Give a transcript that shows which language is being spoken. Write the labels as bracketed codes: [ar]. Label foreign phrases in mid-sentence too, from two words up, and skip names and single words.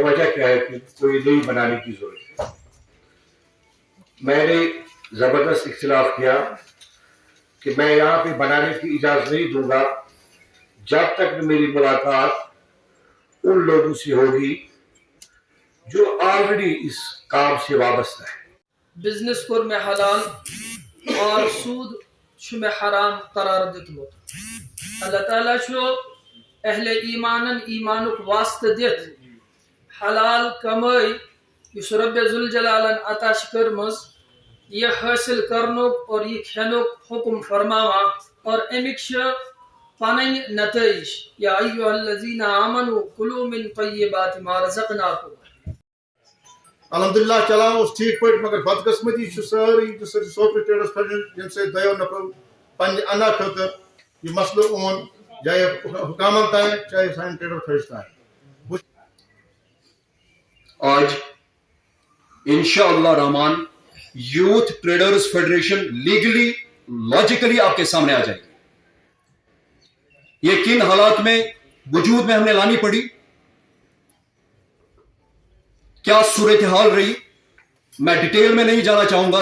[hi] वजह क्या है कि कोई नई बनाने की जरूरत है। मैंने जबरदस्त इख्तिलाफ किया कि मैं यहाँ पे बनाने की इजाजत नहीं दूंगा जब तक मेरी मुलाकात उन लोगों से होगी जो ऑलरेडी इस काम से वाबस्ता है। [ks] बिजनेस कोर में हलाल और सूद में हराम करार दितमत। अल्लाह ताला छो अहले ईमानन ईमानुक वास्ते दित हलाल कमाई युस रब्बे जुल जलालन अता करमज ये हासिल करनुक और ये खेनुक हुक्म फरमावा और अमिक पनन नतईज [ar] يا أيها الذين آمنوا كلوا من طيبات ما رزقناكم. [ks] अल्हम्दुलिल्लाह [hi] चला उस ठीक पे मगर बदकिस्मती [ks] सारी सोपोर ट्रेडर्स फेडरेशन से दयो नफर पन अना खतर ये मसलो ओन चाहे हुकामन ताए चाहे सान ट्रेडर फेडरेशन ताए। [hi] आज इंशाअल्लाह रहमान यूथ ट्रेडर्स फेडरेशन [en] legally logically [hi] आपके सामने आ जाएगी। ये किन हालात में वजूद में हमने लानी पड़ी, क्या सूरत हाल रही, मैं डिटेल में नहीं जाना चाहूंगा।